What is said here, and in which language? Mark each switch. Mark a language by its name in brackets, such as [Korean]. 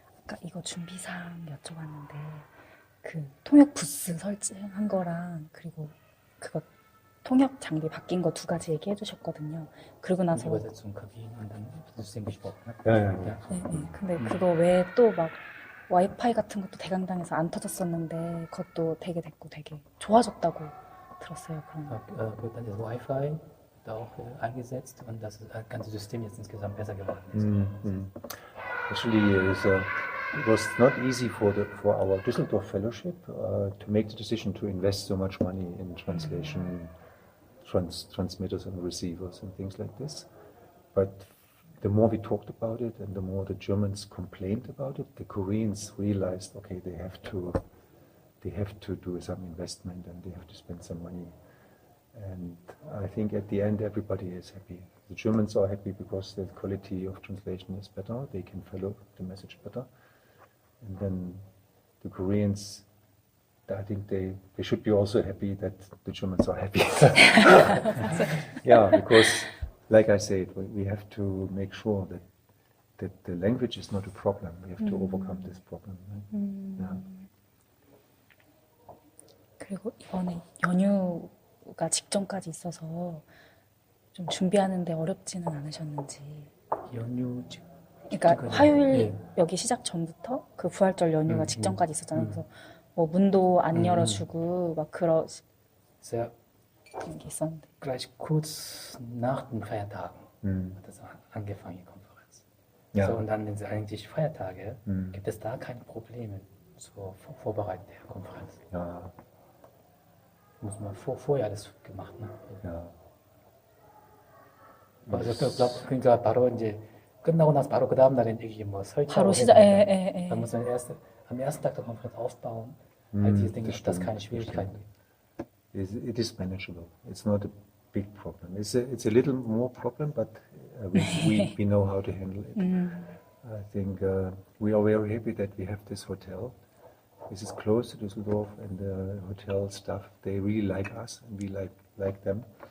[Korean] 아까 이거 준비사항 여쭤봤는데 그 통역 부스 설치한 거랑 그리고 그거 통역 장비 바뀐 거 두 가지 얘기해 주셨거든요. 그러고 나서 [German] Übersetzung Kabinen und dann System gesprochen. Ne? Ja. [Korean] 네, 네. 근데 그거 외에 또 막 와이파이 같은 것도 대강당에서 안 터졌었는데 그것도 되게 됐고 되게 좋아졌다고 들었어요. 그런. [German] Gut, dann ist Wi-Fi da auch eingesetzt und das ganze System jetzt insgesamt besser geworden ist. [English] Actually, it was not easy for our Düsseldorf fellowship to make the decision to invest so much money in translation, transmitters and receivers and things like this. But the more we talked about it and the more the Germans complained about it, the Koreans realized, okay, they have to do some investment and they have to spend some money. And I think at the end everybody is happy. The Germans are happy because the quality of translation is better, they can follow the message better. And then the Koreans, I think they should be also happy that the Germans are happy. Yeah, because like I said, we have to make sure that the language is not a problem. We have to overcome this problem. Right? Yeah. [Korean] 그리고 이번에 연휴가 직전까지 있어서 좀 준비하는데 어렵지는 않으셨는지. 연휴 그러니까 화요일 예. 여기 시작 전부터 그 부활절 연휴가 직전까지 있었잖아요. 그래서 뭐 문도 안 열어주고 막 그런 [German] Sehr [Korean] 게 있었는데. [German] gleich kurz nach den Feiertagen hat das angefangen, die Konferenz. Ja. So, und dann sind eigentlich Feiertage, gibt es da keine Probleme zur Vorbereitung der Konferenz. Ja. Muss man vorher alles gemacht, ne? Ja. [Korean] 그래서 그러니까 바로 이제 끝나고 나서 바로 그 다음 날에 이게 뭐 설치하고 바로 시작. [German] Da muss man am ersten Tag der Konferenz aufbauen. Ich denke, dass keine Schwierigkeiten gibt. [English] It is manageable. It's not a big problem. It's a little more problem, but we know how to handle it. I think we are very happy that we have this hotel. This is close to Düsseldorf, and the hotel staff, they really like us, and we like them.